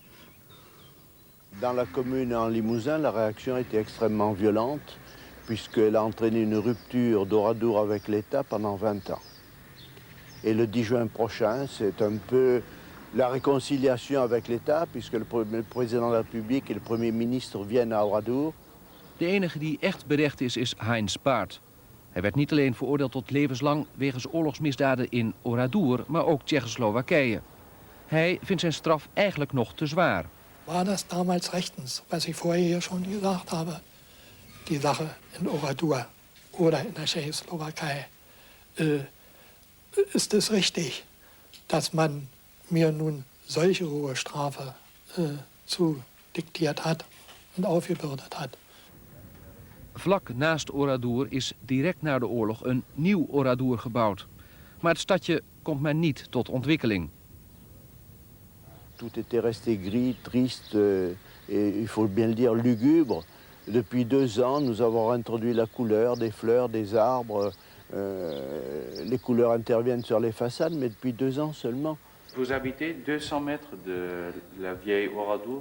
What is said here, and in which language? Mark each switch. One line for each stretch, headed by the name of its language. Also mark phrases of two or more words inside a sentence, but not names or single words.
French: Dans la commune en Limousin, la réaction était extrêmement violente, puisqu'elle a entraîné une rupture d'Oradour avec l'État pendant 20 ans. Et le 10 juin prochain, c'est un peu la réconciliation avec l'État, puisque le président de la République et le Premier ministre viennent à Oradour.
Dutch: De enige die echt berecht is Heinz Paart. Hij werd niet alleen veroordeeld tot levenslang wegens oorlogsmisdaden in Oradour, maar ook Tsjechoslowakije. Hij vindt zijn straf eigenlijk nog te zwaar.
German: War das damals rechtens, was ich vorher hier schon gesagt habe, die Sache in Oradour oder in der Tschechoslowakei, ist es richtig, dass man mir nun solche hohe Strafe zudiktiert hat und aufgebürdet hat.
Dutch: Vlak naast Oradour is direct na de oorlog een nieuw Oradour gebouwd. Maar het stadje komt maar niet tot ontwikkeling.
French: Tout était resté gris, triste et, il faut bien le dire, lugubre. Depuis 2 ans, nous avons introduit la couleur des fleurs, des arbres. Les couleurs interviennent sur les façades, mais depuis 2 ans seulement. Vous habitez 200 mètres de la vieille Oradour.